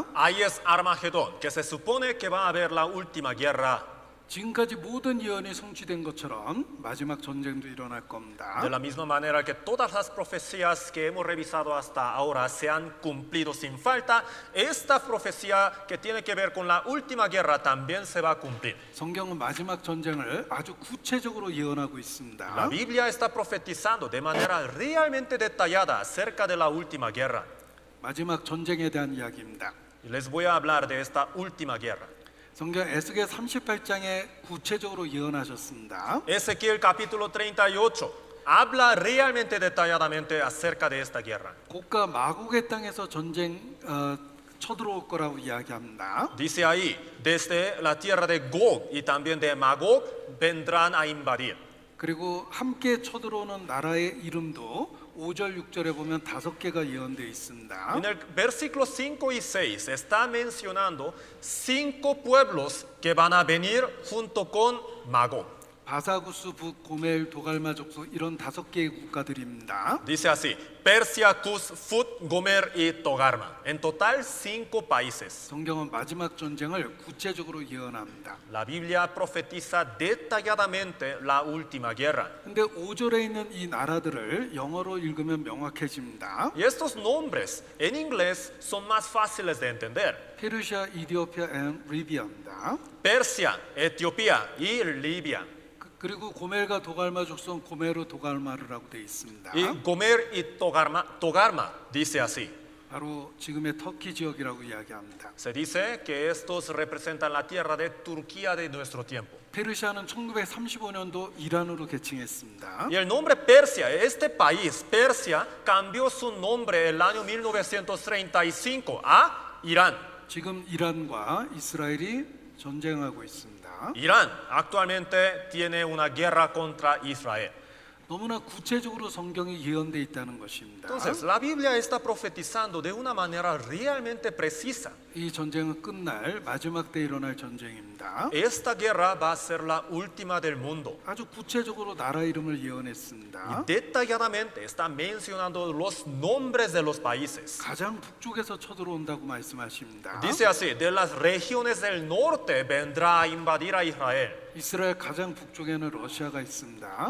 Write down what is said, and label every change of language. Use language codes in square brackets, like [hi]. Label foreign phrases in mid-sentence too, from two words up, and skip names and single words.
[es] Ahí es Armagedón, que se supone que va a haber la última guerra. [ko] 지금까지 모든 예언이 성취된 것처럼 마지막 전쟁도 일어날 겁니다. [es] De la misma manera que todas las profecías que hemos revisado hasta ahora se han cumplido sin falta, esta profecía que tiene que ver con la última guerra también se va a cumplir. [ko] 성경은 마지막 전쟁을 아주 구체적으로 예언하고 [es] La [ko] 있습니다. [es] Biblia está profetizando de manera realmente detallada acerca de la última guerra. [ko] 마지막 전쟁에 대한 이야기입니다. [es] Y les voy a hablar de esta última guerra. [ko] 성경 에스겔 38장에 구체적으로 예언하셨습니다. [es] Ezequiel capítulo 38 habla realmente detalladamente acerca de esta guerra. [ko] 곡과 마곡의 땅에서 전쟁 쳐들어올 거라고 이야기합니다. [es] Dice ahí, desde la tierra de Gog y también de Magog vendrán a invadir. [ko] 그리고 함께 쳐들어오는 나라의 이름도 5절 6절에 보면 5개가 예언되어 있습니다. [es] En el versículo 5 y 6 está mencionando 5 pueblos que van a venir junto con Magog. [ko] 바사구스, 북, 고멜, 도갈마 족속 이런 5개의 국가들입니다. [es] Dice así, Persia, Cus, Fut, Gomer y Togarma. En total 5 países. [ko] 성경은 마지막 전쟁을 구체적으로 예언합니다. [es] La Biblia profetiza detalladamente la última guerra. [ko] 근데 5절에 있는 이 나라들을 영어로 읽으면 명확해집니다. [es] Y estos nombres en inglés son más fáciles de entender. [ko] 페르시아, 이디오피아, 앤 리비아입니다. [es] Persia, Etiopía y Libia. [ko] 그리고 고멜과 도갈마 족속은 고메르 도갈마르라고 되어 있습니다. [es] Y Gomer y Togarma dice así. [ko] 바로 지금의 터키 지역이라고 이야기합니다. [es] Se dice que estos representan la tierra de Turquía de nuestro tiempo. [ko] 페르시아는 1935년도 이란으로 개칭했습니다. [es] Y el nombre Persia, este país, Persia, cambió su nombre el año 1935 a Irán. [ko] 지금 이란과 이스라엘이 전쟁하고 있습니다. [es] Irán actualmente tiene una guerra contra Israel. [ko] 너무나 구체적으로 성경이 예언되어 있다는 것입니다. [es] Entonces, la Biblia está profetizando de una manera realmente precisa. [ko] 이 전쟁은 끝날 마지막 때 일어날 전쟁입니다. [es] Esta guerra va a ser la última del mundo. [ko] 아주 구체적으로 나라 이름을 [es] Y [ko] 예언했습니다. [es] detalladamente está mencionando los nombres de los países. [ko] 가장 북쪽에서 쳐들어온다고 말씀하십니다. [es] Dice así, de las regiones del norte vendrá a invadir a Israel. [ko] 이스라엘 가장 북쪽에는 러시아가 있습니다.